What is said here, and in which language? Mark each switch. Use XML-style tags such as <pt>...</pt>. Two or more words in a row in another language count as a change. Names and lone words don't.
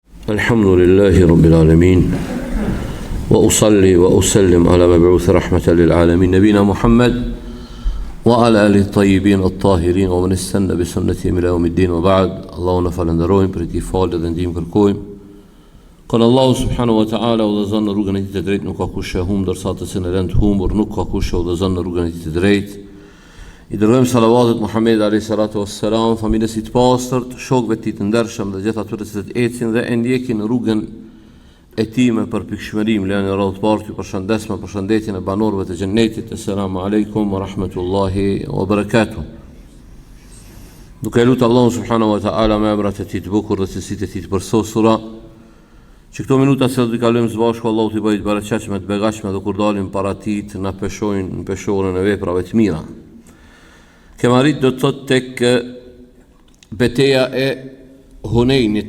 <ar>الحمد لله رب العالمين وأصلي وأسلم على مبعوث رحمة للعالمين نبينا محمد وعلى آله الطيبين الطاهرين ومن استنى بسنتهم إلى يوم الدين وبعد.</ar> <sq>اللهم falenderojmë për këtë falë dhe ndihmë kërkojmë. Kon Allahu</sq> <ar>سبحانه وتعالى</ar> <sq>udhëzon në rrugën e tij të drejtë, nuk ka kush e humb, ndërsa të cilën e lën të humbur nuk ka kush e udhëzon në rrugën e tij të drejtë. I dërgojmë salavatet Muhammed</sq> <ar>عليه الصلاة والسلام,</ar> <sq>familjes së pastërt, shokëve të tij të ndershëm dhe gjithë atyre që ecin dhe e ndjekin rrugën e tij me përpikshmërim. Lënë radhë parë ju përshëndes me përshëndetjen e banorëve të xhennetit.</sq> <ar>السلام عليكم ورحمة الله وبركاته.</ar> <sq>Duke lutur Allahun</sq> <ar>سبحانه وتعالى</ar> <sq>me emrat e tij të bukur dhe cilësitë e tij të përsosura, që këto minuta se do të kalojmë së bashku, Allahu t'i bëjë të bereqetshme, të begatshme, dhe kur dalim para tij të na peshojnë në peshorën e veprave të mira. Kemë arrit do të thotë tek betejë e Hunenit.</sq>